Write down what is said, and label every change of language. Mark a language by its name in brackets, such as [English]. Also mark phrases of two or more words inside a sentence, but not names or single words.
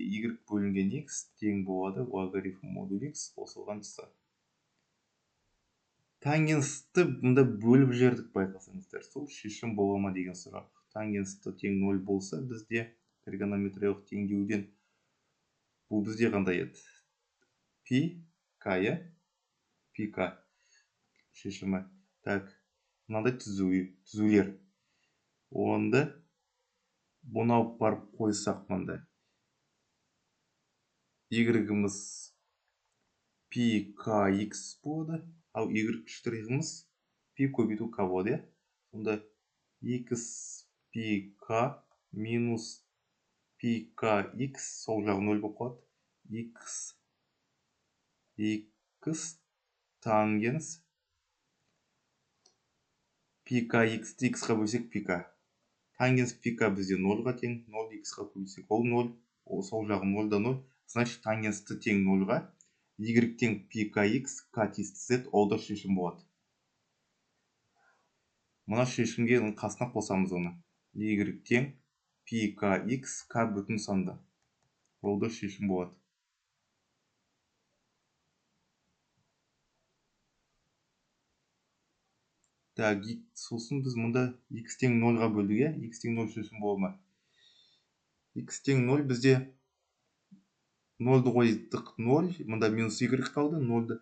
[Kazakh] Y бөлінген x тең болады логарифм модуль x қосылған с. Тангенсті бұнда бөліп жердік, байқасаңыздар. Сол шешім бола ма деген сұрақ. Тангенсті тең 0 болса, бізде тригонометриялық теңдеуден бұл бізде қандай еді? Пи к, я? Пи к шешімі. Так, мынандай түзулер. Онда бұны алып барып қойсақ мында. Y-іміз пи к x болады, ал y' пи көбейту к болады. Сонда x пи к минус пи к x сол жағы 0 болып қалады. x тангенс пи к x-ті x-қа бөлсек пи к. Тангенс пи к бізде 0-ға тең, 0 x-қа бөлсек ол 0, сол жағы 0 да 0. Значит, тангенсті тең 0-ға, y тең пи к x, к тиісті z, ол да шешім болады. Мұна шешімге қасына қосамыз оны. Y тең пи к x, к бүтін санды. Ол да шешім болады. Так, сосын біз мұнда x тең 0-ға бөлдіге, x тең 0 шешім болады ма? X тең 0 бізде 0-ды қойдық 0, мұнда минус y қалды 0-ды.